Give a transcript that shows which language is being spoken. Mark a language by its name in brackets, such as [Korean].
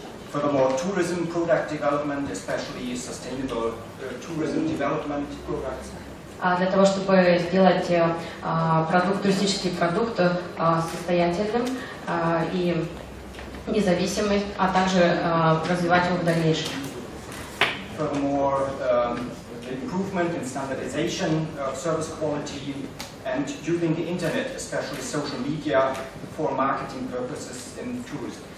[English] Furthermore, tourism product development, especially sustainable tourism development products. [Russian] Для того, чтобы сделать туристический продукт состоятельным и независимым, а также развивать его в дальнейшем. [English] Furthermore, improvement in standardization of service quality and using the internet, especially social media, for marketing purposes in tourism.